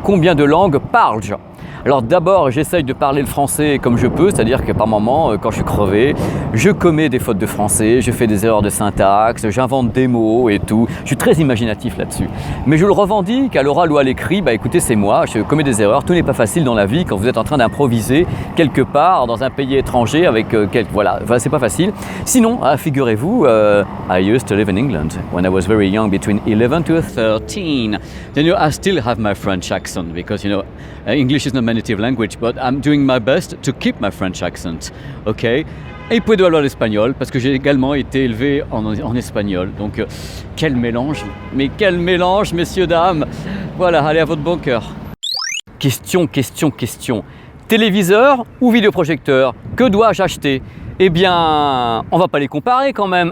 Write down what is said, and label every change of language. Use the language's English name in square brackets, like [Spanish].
[French] Combien de langues parle-je ? Alors d'abord, j'essaye de parler le français comme je peux, c'est-à-dire que par moment, quand je suis crevé, je commets des fautes de français, je fais des erreurs de syntaxe, j'invente des mots et tout. Je suis très imaginatif là-dessus. Mais je le revendique à l'oral ou à l'écrit, écoutez, c'est moi, je commets des erreurs. Tout n'est pas facile dans la vie quand vous êtes en train d'improviser quelque part dans un pays étranger avec voilà, c'est pas facile. Sinon, figurez-vous, [English] I used to live in England when I was very young, between 11 to 13. Then I still have my French accent because English is not my native language, but I'm doing my best to keep my French accent. Ok. [French] Et [Spanish] puedo hablar [French] espagnol parce que j'ai également été élevé en espagnol. Donc quel mélange, mais quel mélange, messieurs dames. Voilà, allez à votre bon cœur. Question. Téléviseur ou vidéoprojecteur ? Que dois-je acheter ? Eh bien, on ne va pas les comparer quand même.